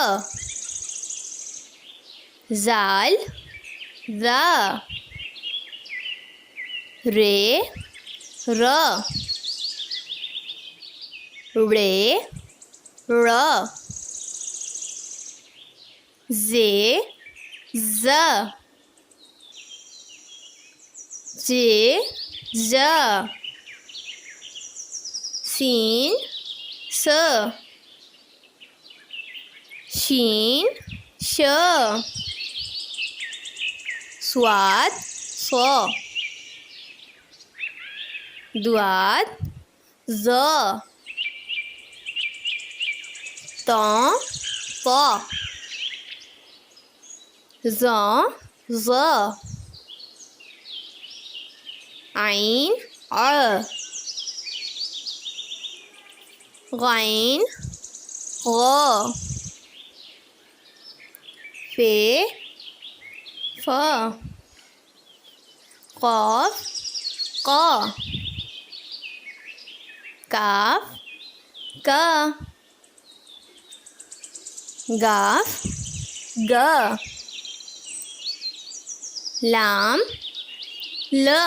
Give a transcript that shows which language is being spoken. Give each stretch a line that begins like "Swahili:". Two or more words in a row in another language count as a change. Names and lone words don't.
Urdu: زال ذا رے ر رے ر زے ز جے ز سین س شین ش صاد ص دواد ز طا طا ظا ظ عین ع غین غ فے ف قاف قا کاف کا گاف گا لام ل